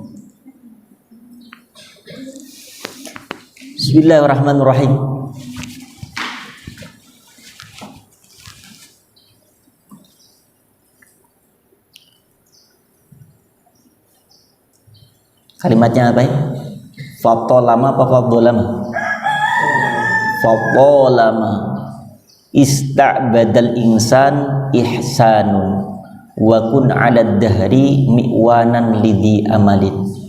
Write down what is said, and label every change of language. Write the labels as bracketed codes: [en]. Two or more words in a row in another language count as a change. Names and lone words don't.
[ar] بسم الله الرحمن الرحيم. [id] Kalimatnya apa ya? Fatolama apa fatolama? Fatolama. [ar] استعبد الإنسان إحسان وكن على الدهر معوانا لذي أمل.